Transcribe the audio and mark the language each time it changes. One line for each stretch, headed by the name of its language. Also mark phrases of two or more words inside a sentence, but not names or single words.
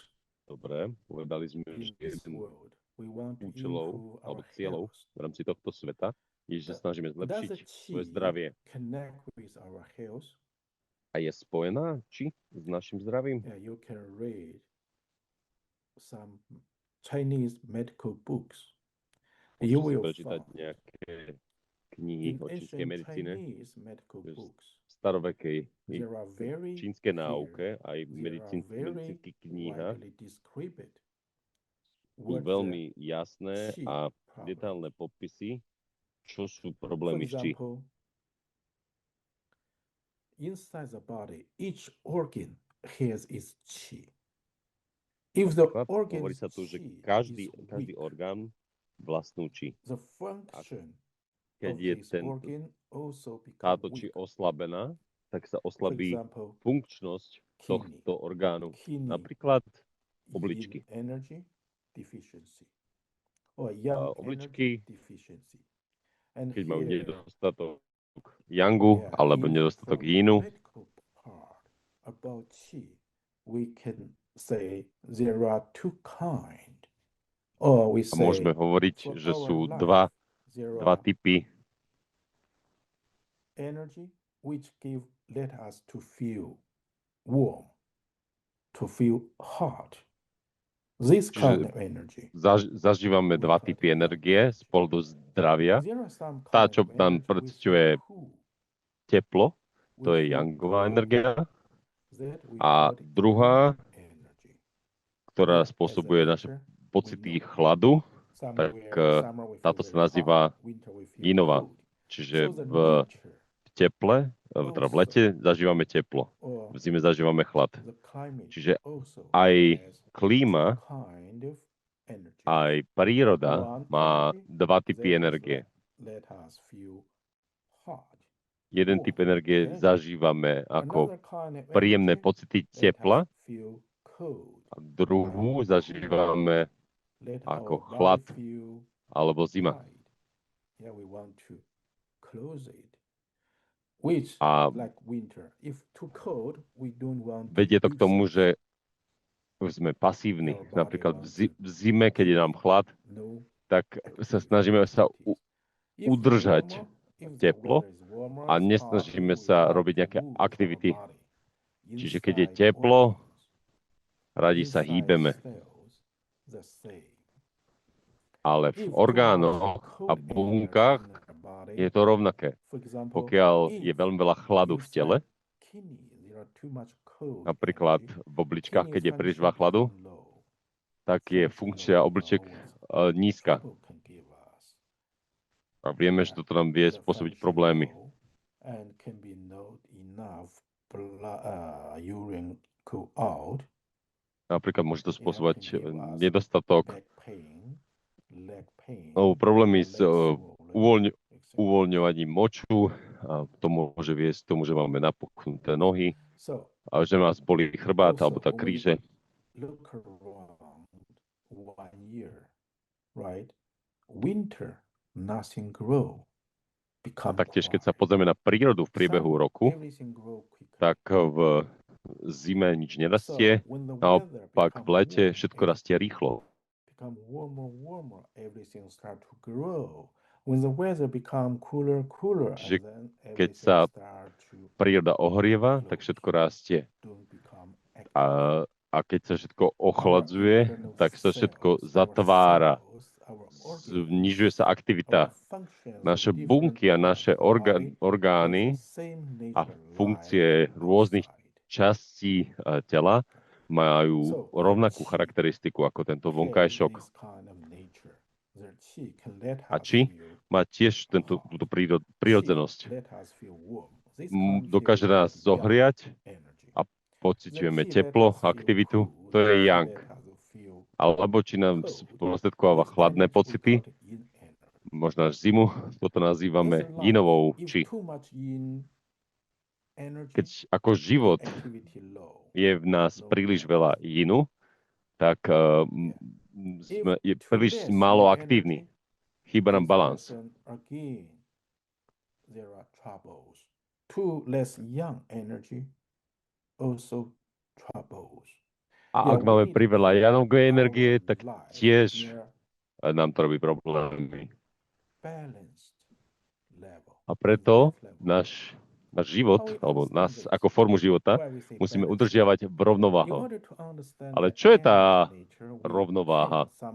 Slovak: Dobre, povedali sme,
English: in
Slovak: že
English: this
Slovak: jeden
English: world. We want to
Slovak: účelov
English: improve
Slovak: alebo
English: our
Slovak: cieľov
English: health.
Slovak: v rámci tohto sveta je, že snažíme
English: Does the
Slovak: zlepšiť svoje
English: qi
Slovak: zdravie.
English: connect with our health?
Slovak: A je spojená či s našim zdravím?
English: Yeah, you can read some Chinese medical books. You
Slovak: Môžete si
English: will
Slovak: prečítať
English: find
Slovak: nejaké knihy
English: in
Slovak: o čínskej
English: ancient
Slovak: medicíne,
English: Chinese medical
Slovak: v
English: books,
Slovak: starovekej
English: there are very
Slovak: čínskej
English: clear,
Slovak: náuke, aj
English: there are very
Slovak: medicínskych knihách
English: widely described
Slovak: sú
English: what the
Slovak: veľmi jasné
English: qi
Slovak: a
English: problem.
Slovak: detailné popisy, čo sú
English: For
Slovak: problémy s či.
English: example, inside the body, each organ has its qi. If the
Slovak: Napríklad hovorí
English: organ's
Slovak: sa tu, že
English: qi
Slovak: každý
English: is
Slovak: každý
English: weak,
Slovak: orgán vlastnú či.
English: the function
Slovak: Keď
English: of
Slovak: je
English: this
Slovak: ten,
English: organ also become
Slovak: táto či
English: weak.
Slovak: oslabená, tak sa
English: For
Slovak: oslabí
English: example,
Slovak: funkčnosť
English: kidney,
Slovak: tohto orgánu.
English: kidney
Slovak: Napríklad
English: yin
Slovak: obličky.
English: energy deficiency or yang
Slovak: Obličky,
English: energy deficiency. And
Slovak: keď majú
English: here,
Slovak: nedostatok yangu
English: yeah,
Slovak: alebo nedostatok yinu,
English: medical part about qi, we can say there are two kind, or we
Slovak: a môžeme
English: say
Slovak: hovoriť,
English: for
Slovak: že
English: our
Slovak: sú
English: life, there
Slovak: dva
English: are
Slovak: typy
English: energy which let us to feel warm, to feel hot. This kind
Slovak: Čiže
English: of energy.
Slovak: zažívame dva typy energie z pohľadu zdravia.
English: There are some
Slovak: Tá,
English: kind
Slovak: čo
English: of
Slovak: nám
English: energy we
Slovak: pociťuje
English: feel cool,
Slovak: teplo, to
English: we
Slovak: je
English: feel
Slovak: yangová
English: cold,
Slovak: energia.
English: that we
Slovak: A
English: call it
Slovak: druhá,
English: yin energy.
Slovak: ktorá
English: Yeah, as a
Slovak: spôsobuje naše
English: nature, we
Slovak: pocity
English: know.
Slovak: chladu, tak
English: Somewhere, summer we feel
Slovak: táto sa
English: very
Slovak: nazýva
English: hot, winter we feel
Slovak: yinová.
English: cold.
Slovak: Čiže
English: So the
Slovak: v
English: nature
Slovak: teple, teda v lete zažívame teplo,
English: or
Slovak: v zime zažívame chlad.
English: the climate
Slovak: Čiže
English: also
Slovak: aj
English: has
Slovak: klíma,
English: two kind of energy.
Slovak: aj príroda
English: One
Slovak: má
English: energy
Slovak: dva
English: that
Slovak: typy
English: is
Slovak: energie.
English: let us feel hot.
Slovak: Jeden
English: warm,
Slovak: typ energie
English: pleasant.
Slovak: zažívame ako
English: Another kind of
Slovak: príjemné
English: energy
Slovak: pocity
English: let
Slovak: tepla
English: us feel cold.
Slovak: a druhú zažívame
English: Let
Slovak: ako
English: our
Slovak: chlad
English: body feel
Slovak: alebo zima.
English: tight. Yeah, we want to close it. Which,
Slovak: A
English: like winter, if too cold, we don't want to
Slovak: vedie to k
English: do
Slovak: tomu,
English: something.
Slovak: že už sme pasívni.
English: Our body
Slovak: Napríklad
English: wants
Slovak: v zime, keď je nám chlad,
English: no
Slovak: tak sa
English: activity,
Slovak: snažíme sa
English: activities. If
Slovak: udržať
English: warmer, if the
Slovak: teplo
English: weather is warmer,
Slovak: a
English: it's
Slovak: nesnažíme
English: hot, we
Slovak: sa
English: want
Slovak: robiť
English: to
Slovak: nejaké
English: move our
Slovak: aktivity.
English: body
Slovak: Čiže keď je
English: inside
Slovak: teplo,
English: organs,
Slovak: radi sa
English: inside
Slovak: hýbeme.
English: cells, the same.
Slovak: Ale v
English: If too much
Slovak: orgánoch a
English: cold
Slovak: bunkách
English: energy in our body,
Slovak: je to rovnaké.
English: for example,
Slovak: Pokiaľ je
English: if
Slovak: veľmi veľa chladu v tele,
English: inside kidney there are too much cold
Slovak: napríklad
English: energy,
Slovak: v obličkách,
English: kidney
Slovak: keď je príliš
English: function
Slovak: veľa chladu,
English: become low.
Slovak: tak je
English: Function
Slovak: funkcia
English: low
Slovak: obličiek
English: always
Slovak: nízka.
English: trouble can give us.
Slovak: A vieme, že
English: Yeah,
Slovak: toto nám vie
English: the
Slovak: spôsobiť
English: function
Slovak: problémy.
English: low and can be not enough urine go out.
Slovak: Napríklad môže to
English: Yeah,
Slovak: spôsobovať
English: can give us
Slovak: nedostatok
English: back pain, leg pain,
Slovak: problémy s
English: leg swollen, etc.
Slovak: uvoľňovaním moču a to môže viesť k tomu, že máme napuchnuté nohy
English: So
Slovak: a že nás bolí chrbát alebo tá
English: also
Slovak: kríže.
English: look around 1 year, right? Winter, nothing grow,
Slovak: A
English: become
Slovak: taktiež, keď sa
English: quiet.
Slovak: pozrieme na prírodu v priebehu
English: Summer,
Slovak: roku,
English: everything grow quicker.
Slovak: tak v zime nič nerastie,
English: So when the
Slovak: naopak
English: weather
Slovak: v lete
English: become
Slovak: všetko
English: warm,
Slovak: rastie rýchlo.
English: become warmer, everything start to grow. When the weather become cooler,
Slovak: Čiže
English: and then
Slovak: keď
English: everything
Slovak: sa
English: start to
Slovak: príroda ohrieva, tak všetko rastie.
English: don't become active.
Slovak: A keď sa všetko
English: Our
Slovak: ochladzuje,
English: internal
Slovak: tak sa všetko
English: cells,
Slovak: zatvára.
English: our organs,
Slovak: Znižuje sa aktivita.
English: our functions
Slovak: Naše
English: of different
Slovak: bunky a
English: parts
Slovak: naše
English: of the body has
Slovak: orgány
English: the same
Slovak: a
English: nature
Slovak: funkcie
English: like
Slovak: rôznych
English: outside.
Slovak: častí tela majú
English: So,
Slovak: rovnakú
English: qi
Slovak: charakteristiku ako tento
English: has
Slovak: vonkajšok.
English: this kind of nature. The qi can let
Slovak: A
English: us
Slovak: či
English: feel
Slovak: má tiež túto prírodzenosť.
English: let us feel warm. This kind of
Slovak: Dokáže
English: feel
Slovak: nás
English: yang
Slovak: zohriať
English: energy.
Slovak: a pociťujeme
English: The qi let
Slovak: teplo,
English: us feel
Slovak: aktivitu,
English: cool.
Slovak: to je
English: The qi
Slovak: yang.
English: let us feel
Slovak: Alebo či nám
English: cold.
Slovak: sprostredkováva
English: This
Slovak: chladné
English: energy we
Slovak: pocity,
English: call it yin energy.
Slovak: možno až zimu, toto nazývame
English: As a life,
Slovak: yinovou
English: if
Slovak: či.
English: too much yin energy,
Slovak: Keď ako
English: the
Slovak: život
English: activity low.
Slovak: je v nás príliš veľa yinu, tak je
English: If too
Slovak: príliš
English: less
Slovak: málo
English: yin
Slovak: aktívny.
English: energy,
Slovak: Chýba nám
English: this
Slovak: balans.
English: person again there are troubles. Too less yang energy, also troubles.
Slovak: A ak
English: Yeah, we
Slovak: máme
English: need to
Slovak: priveľa
English: keep
Slovak: Yanovej
English: our
Slovak: energie, tak
English: life
Slovak: tiež
English: yeah,
Slovak: nám to robí problémy.
English: balanced.
Slovak: A preto náš život, alebo nás ako formu života, musíme udržiavať v rovnováhu. Ale čo je tá rovnováha?